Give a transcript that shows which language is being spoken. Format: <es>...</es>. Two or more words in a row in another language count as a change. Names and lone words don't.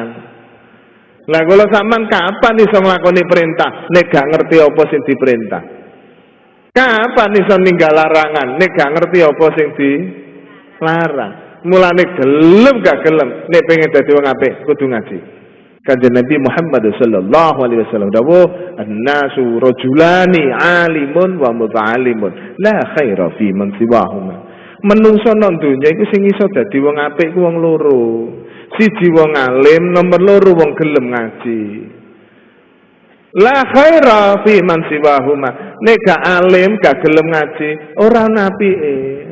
<jv>Lah kula sampean kapan iso nglakoni perintah nek gak ngerti apa sing diperintah? Kapan iso ninggal larangan nek gak ngerti apa sing dilarang? Mulane gelem gak gelem nek pengen dadi wong apik kudu ngaji. Kanjeng Nabi Muhammad</jv> <ar>صلى الله عليه وسلم dawuh, "الناس رجلان عالم ومتعلم لا خير فيمن سواهما."</ar> <jv>Menungso nang donya iku sing iso dadi wong apik ku wong loro. Siji wong alim, nomor loro wong gelem ngaji.</jv> <ar>لا خير فيمن سواهما.</ar> <jv>Nek gak alim, gak gelem ngaji, ora ana apike.</jv>